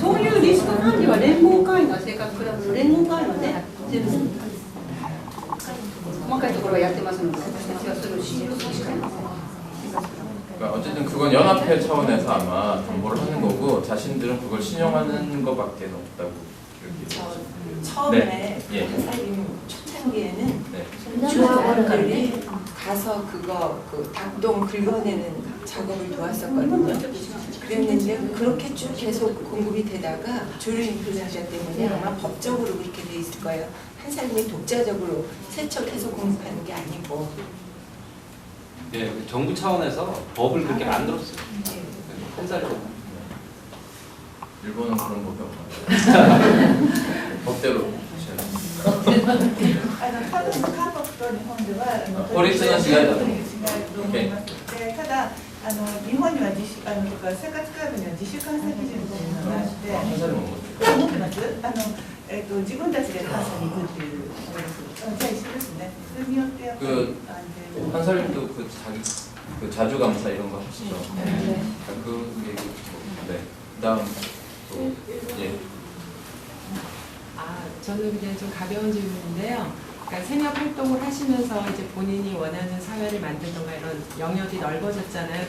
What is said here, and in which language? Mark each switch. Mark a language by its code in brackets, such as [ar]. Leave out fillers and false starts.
[ja] そういうリスク管理は連合会員が生活クラブの連合会員はね、全部細かいところはやってますので、私たちはそれを指示するしかありません。 [ko] 그러니까 어쨌든 그건 연합회 차원에서 아마 담보를 하는 거고 자신들은 그걸 신용하는 것밖에 없다고 이렇게. 처음에 예. 선생님 초창기에는 네. 조합원들이 가서 그거 그 닭똥 긁어내는 작업을 도왔었거든요. 그랬는데 그렇게 쭉 계속 공급이 되다가 조류 인플루엔자 때문에 아마 법적으로 그렇게 돼 있을 거예요. 한 사람이 독자적으로 세척해서 공급하는 게 아니고. 예, 정부 차원에서 법을 그렇게 만들었어요. 한 살로. 일본은 그런 법이 없나요? 법대로. [ja] 韓国と日本では法律の違いだと違うと思います。でただ日本には自主とか生活クラブには自主監査基準というのがあって、持ってます？自分たちで監査に行くっていうあれです。じゃあ一緒ですね。それによってやっぱり安全。 [ko] 한살림도 그 자기 그 자주 감사 이런 거 하시죠. 네. 그 얘기. 네. 그다음 또 예. 저는 그냥 좀 가벼운 질문인데요. 그러니까 생협 활동을 하시면서 이제 본인이 원하는 사회를 만들던가 이런 영역이 넓어졌잖아요.